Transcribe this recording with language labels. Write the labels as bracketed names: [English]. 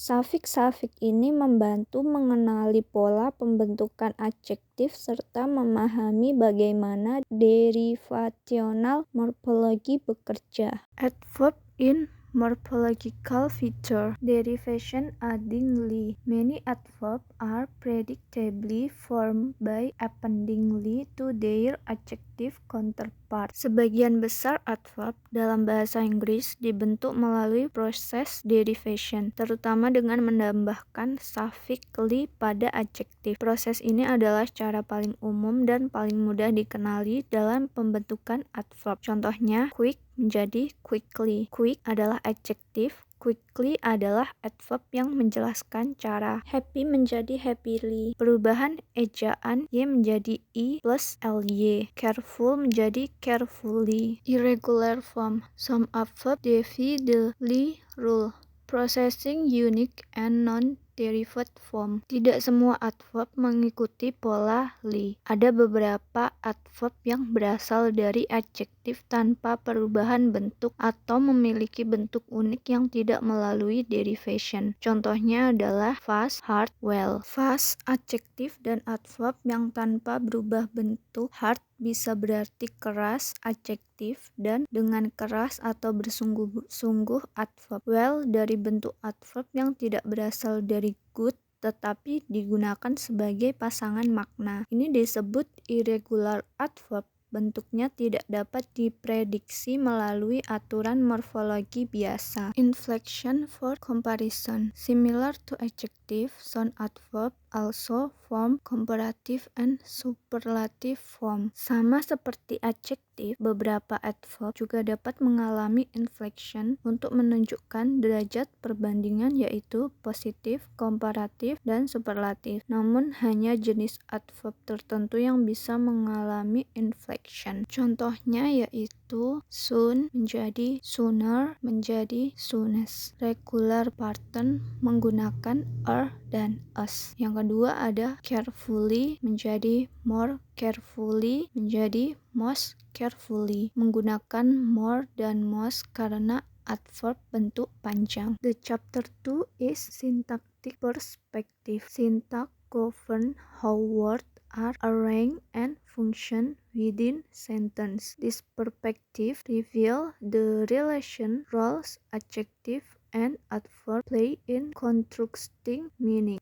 [Indonesian] Suffix-suffix ini membantu mengenali pola pembentukan adjektif serta memahami bagaimana derivational morfologi bekerja. [English] Adverb in morphological feature. Derivation addingly. Many adverbs are predictably formed by appendingly to their adjective counterpart. [Indonesian] Sebagian besar adverb dalam bahasa Inggris dibentuk melalui proses derivation, terutama dengan menambahkan suffix ly pada adjektif. Proses ini adalah cara paling umum dan paling mudah dikenali dalam pembentukan adverb. Contohnya, quick menjadi quickly. Quick adalah adjektif, quickly adalah adverb yang menjelaskan cara. Happy menjadi happily. Perubahan ejaan y menjadi i plus ly. Careful menjadi carefully. [English] Irregular form. Some adverb defy the ly rule. Processing unique and non-derived form. [Indonesian] Tidak semua adverb mengikuti pola ly. Ada beberapa adverb yang berasal dari adjektif tanpa perubahan bentuk atau memiliki bentuk unik yang tidak melalui derivation. Contohnya adalah fast, hard, well. Fast adjektif dan adverb yang tanpa berubah bentuk. Hard bisa berarti keras adjektif dan dengan keras atau bersungguh-sungguh adverb. Well dari bentuk adverb yang tidak berasal dari good tetapi digunakan sebagai pasangan makna. Ini disebut irregular adverb. Bentuknya tidak dapat diprediksi melalui aturan morfologi biasa. [English] Inflection for comparison. Similar to adjective, some adverb also form comparative and superlative form. [Indonesian] Sama seperti adjektif, beberapa adverb juga dapat mengalami inflection untuk menunjukkan derajat perbandingan yaitu positif, komparatif, dan superlatif. Namun hanya jenis adverb tertentu yang bisa mengalami inflection. Contohnya yaitu soon menjadi sooner menjadi soonest. Regular pattern menggunakan dan us. Yang kedua ada carefully menjadi more carefully menjadi most carefully. Menggunakan more dan most karena adverb bentuk panjang. [English] The chapter 2 is syntactic perspective. Syntax govern how words are arranged and function within sentence. This perspective reveals the relation roles adjective and adverb play in constructing meaning.